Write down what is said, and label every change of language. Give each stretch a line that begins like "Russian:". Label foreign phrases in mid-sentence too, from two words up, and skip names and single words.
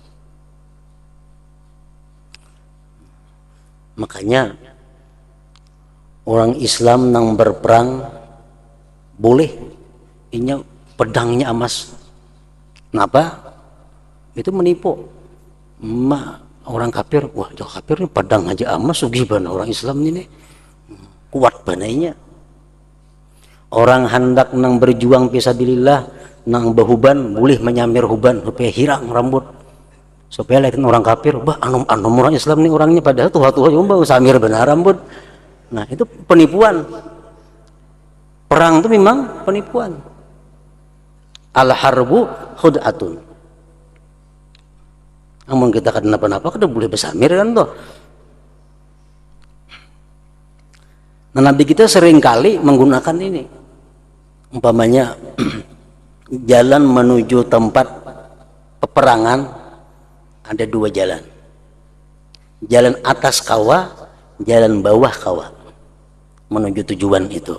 Indonesian: Makanya orang Islam yang berperang boleh ini pedangnya emas. Kenapa? Itu menipu. Orang kafir, wah jauh kafir ini pedang aja emas, gimana orang Islam ini kuat banainya.
Banjar: Orang hendak nang berjuang fisabilillah, nang berhuban boleh menyamir huban supaya hirang rambut, supaya lihat orang kafir, bah anum orang Islam ini orangnya padahal tua-tua juga samir benar rambut.
Indonesian: Nah itu penipuan. Perang itu memang penipuan.
Arabic: Al-harbu khud'atun.
Banjar: Namun kita kenapa-napa kada boleh bersamir kan toh.
Indonesian: Nah Nabi kita seringkali menggunakan ini. Umpamanya jalan menuju tempat peperangan ada 2 jalan. Jalan atas kawah, jalan bawah kawah menuju tujuan itu.